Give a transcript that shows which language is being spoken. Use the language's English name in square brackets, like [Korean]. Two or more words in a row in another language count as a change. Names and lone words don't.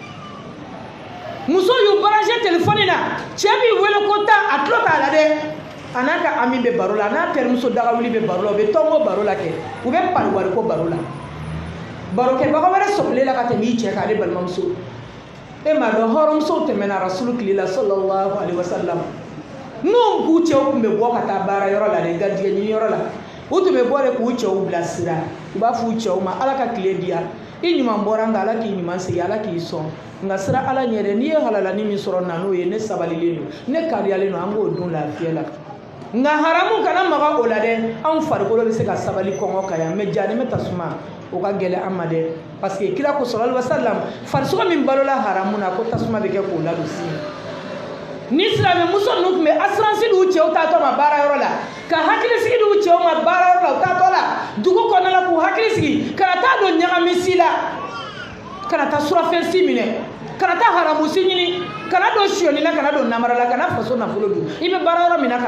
[Bambara] muso y'u branché téléphone na cɛ b'i wele ko taa a tulo t'a la dɛ a n'a ka ami bɛ baro la a n'a terimuso dagawuli bɛ baro la u bɛ tɔngo baro la kɛ u bɛ pariwari ko baro la barokɛbaga wɛrɛ sɔrɔlen la ka tɛmɛ i cɛ kan ale balimamuso e m'a dɔn hɔrɔnmusow tɛmɛna rasulu tile la [Arabic] صلى الله عليه وسلم [Bambara] n'u k'u cɛw tun bɛ bɔ ka taa baara yɔrɔ la de garijɛgɛ ɲini yɔrɔ la u tun bɛ bɔ de k'u cɛw bilasira u b'a fɔ u cɛw ma ala ka tile di yan i ɲuman bɔra nka ala k'i ɲuman segin ala k'i sɔn nka sira ala ɲɛ dɛ n'i ye halalani min sɔrɔ na n'o ye ne sabalilen don ne kariyalen don an b'o dun lafiya la nka haramu kana maga o la dɛ anw farikolo bɛ se ka sabali kɔngɔ kan yan mɛ jahannɛmɛ tasuma o ka gɛlɛn an ma dɛ parce que kira ko [Arabic] صلى الله عليه وسلم [Bambara] farisogo min balola haramu na ko tasuma bɛ kɛ k'o ladon sini ni silamɛ muso ninnu tun bɛ assurance d'u cɛw taatɔ ma baara yɔrɔ la ka hakili sigi d'u cɛw ma baara yɔrɔ la u taatɔ la dugu kɔnɔna la k'u hakili sigi kana taa don ɲagamisi la kana taa surafɛnsi minɛ kana taa haramusi ɲini kana don suyɔni la kana don namara la kana faso nafolo dun i bɛ baara yɔrɔ min na